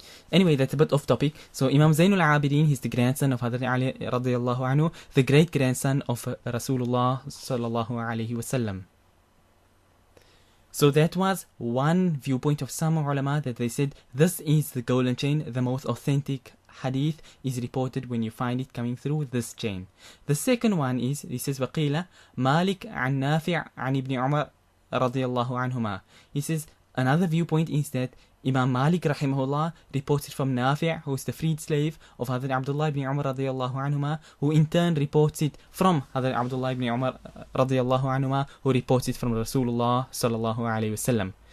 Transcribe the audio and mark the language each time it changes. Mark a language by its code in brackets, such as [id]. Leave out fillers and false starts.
[en] Anyway, that's a bit off topic. So Imam Zainul Abidin, he's the grandson of Hazrat Ali radiallahu anhu, the great grandson of Rasulullah sallallahu alayhi wasallam. So that was one viewpoint of some ulama, that they said this is the golden chain, the most authentic hadith is reported when you find it coming through this chain. The second one is, he says, [ar] وَقِيلَ Malik عن نافع عن ابن عمر رضي الله عنهما. [en] He says another viewpoint is that Imam Malik rahimahullah reports it from Nafi', who is the freed slave of Hazrat Abdullah ibn Umar radiyallahu anhuma, who in turn reports it from Hazrat Abdullah ibn Umar radiyallahu anhuma, who reports it from Rasulullah sallallahu alayhi wasallam.